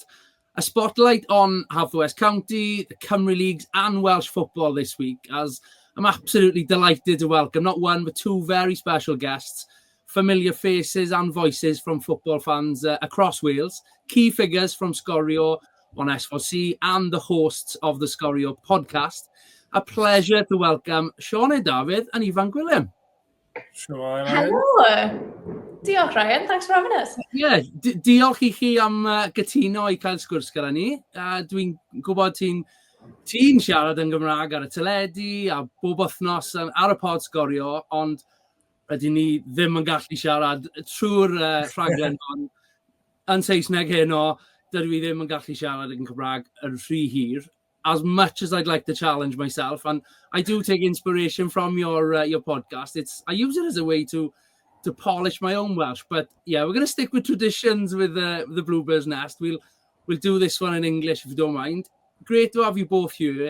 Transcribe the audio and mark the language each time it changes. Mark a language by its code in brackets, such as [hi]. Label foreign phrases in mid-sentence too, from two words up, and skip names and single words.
[en] A spotlight on Haverford County, the Cymru Leagues and Welsh football this week, as I'm absolutely delighted to welcome not one but two very special guests, familiar faces and voices from football fans across Wales, key figures from Sgorio on S4C and the hosts of the Sgorio podcast. A pleasure to welcome Sioned, Dafydd and Ifan Gwilym. Sure, Hello. Diolch, Ryan. Thanks for having us. [cy] Diolch I chi am gytuno I cael sgwrs gyda ni. Dwi'n gwybod ti'n siarad yn Gymraeg ar y teledu a bob wythnos ar y pod Sgorio, ond rydyn ni ddim yn gallu siarad trwy'r rhaglen yn Saesneg heno. Dydw i ddim yn gallu siarad yn Gymraeg yn rhy hir. [en] As much as I'd like to challenge myself, and I do take inspiration from your podcast. I use it as a way to polish my own Welsh. But yeah, we're going to stick with traditions with the Bluebirds Nest. We'll do this one in English if you don't mind. Great to have you both here.